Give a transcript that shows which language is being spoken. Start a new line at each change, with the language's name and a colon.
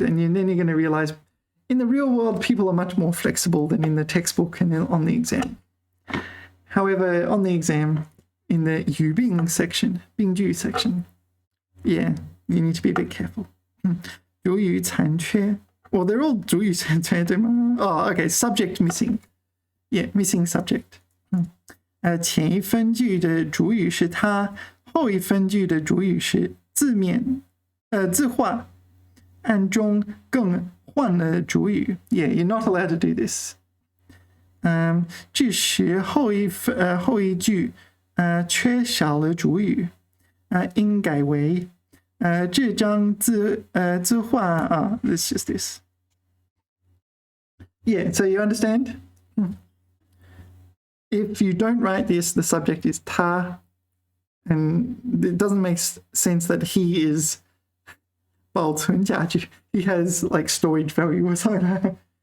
English: And then you're going to realize in the real world, people are much more flexible than in the textbook and on the exam. However, on the exam, in the 语病 section, 病句 section, yeah, you need to be a bit careful.
Chinese: 主语残缺.
English: Well, they're all 主语残缺, oh, okay, subject missing. Yeah, missing subject.
Chinese: 前一分句的主语是他，后一分句的主语是字画，暗中更换了主语。
English: Yeah, you're not allowed to do this.
Chinese: 这时后一句缺少了主语，应改为这张字画it's just this.
English: Yeah, so you understand? If you don't write this, the subject is 他, and it doesn't make sense that he is 保存价值. He has storage value or something.